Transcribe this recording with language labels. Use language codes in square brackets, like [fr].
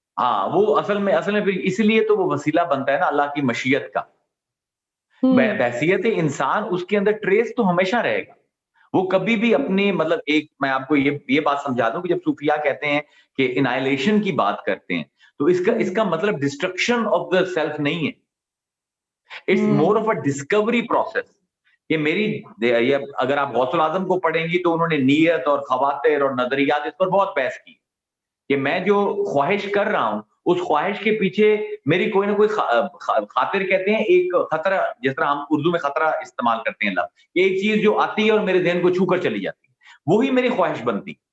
[ur] ہاں وہ اصل میں پھر اس لیے تو وہ وسیلہ بنتا ہے نا اللہ کی مشیت کا. بحیثیت انسان اس کے اندر ٹریس تو ہمیشہ رہے گا. وہ کبھی بھی اپنی مطلب ایک میں آپ کو یہ بات سمجھا دوں کہ جب صوفیاء کہتے ہیں کہ انائلیشن کی بات کرتے ہیں تو اس کا مطلب [en] destruction of the self [ur] نہیں ہے. [en] It's more of a discovery process. [ur] یہ میری اگر آپ غوث الاعظم کو پڑھیں گی تو انہوں نے نیت اور خواطر اور نظریات اس پر بہت بحث کی کہ میں جو خواہش کر رہا ہوں اس خواہش کے پیچھے میری کوئی نہ کوئی خاطر کہتے ہیں ایک خطرہ, جس طرح ہم اردو میں خطرہ استعمال کرتے ہیں لفظ, ایک چیز جو آتی ہے اور میرے ذہن کو چھو کر چلی جاتی ہے وہی میری خواہش بنتی.